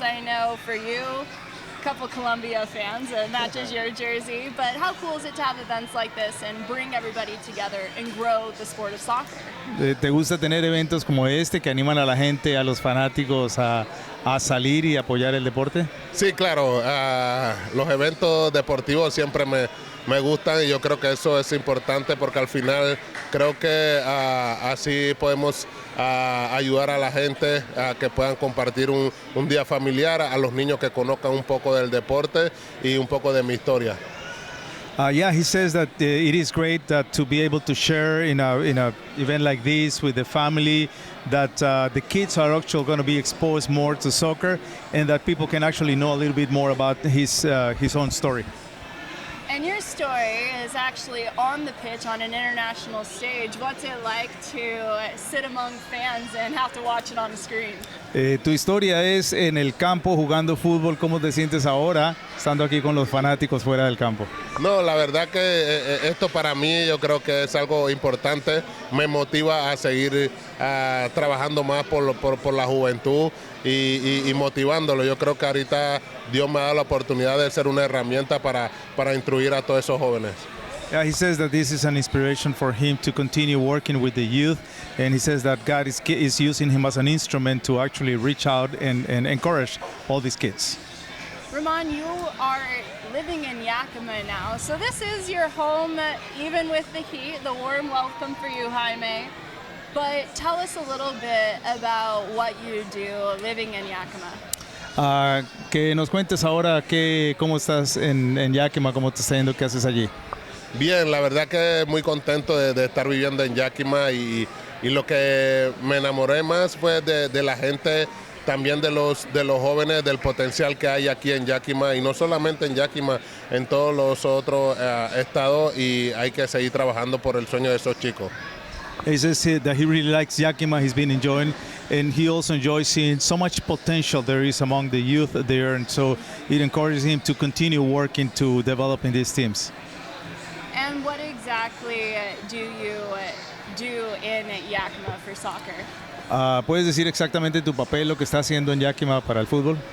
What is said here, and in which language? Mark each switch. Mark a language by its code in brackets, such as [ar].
[en] I know for you, a couple Colombia fans, matches your jersey, but how cool is it to have events like this and bring everybody together and grow the sport of soccer? [es] ¿Te gusta tener eventos como este que animan a la gente, a los fanáticos a salir y apoyar el deporte? Sí, claro, los eventos deportivos siempre me gustan y yo creo que eso es importante porque al final creo que así podemos ayudar a la gente a que puedan compartir un día familiar, a los niños que conozcan un poco del deporte y un poco de mi historia. [en] Yeah, he says that it is great to be able to share in a event like this with the family, that the kids are actually going to be exposed more to soccer and that people can actually know a little bit more about his own story. And your story is actually on the pitch on an international stage. What's it like to sit among fans and have to watch it on the screen? [es] Tu historia es en el campo jugando fútbol. ¿Cómo te sientes ahora estando aquí con los fanáticos fuera del campo? No, la verdad que esto para mí yo creo que es algo importante. Me motiva a seguir trabajando más por la juventud y motivándolo. Yo creo que ahorita Dios me ha dado la oportunidad de ser una herramienta para instruir a todos esos jóvenes. [en] Yeah, he says that this is an inspiration for him to continue working with the youth, and he says that God is using him as an instrument to actually reach out and encourage all these kids. Roman, you are living in Yakima now, so this is your home, even with the heat. The warm welcome for you, Jaime. But tell us a little bit about what you do living in Yakima. [es] Que nos cuentes ahora cómo estás en Yakima, cómo te está yendo, qué haces allí. Bien, la verdad que muy contento de estar viviendo en Yakima y lo que me enamoré más fue de la gente, también de los jóvenes, del potencial que hay aquí en Yakima y no solamente en Yakima, en todos los otros estados y hay que seguir trabajando por el sueño de esos chicos. [en] He says that he really likes Yakima, he's been enjoying, and he also enjoys seeing so much potential there is among the youth there, and so it encourages him to continue working to developing these teams. And what exactly do you do in Yakima for soccer? [es] ¿Puedes decir exactamente tu papel, lo que está haciendo en Yakima para el fútbol?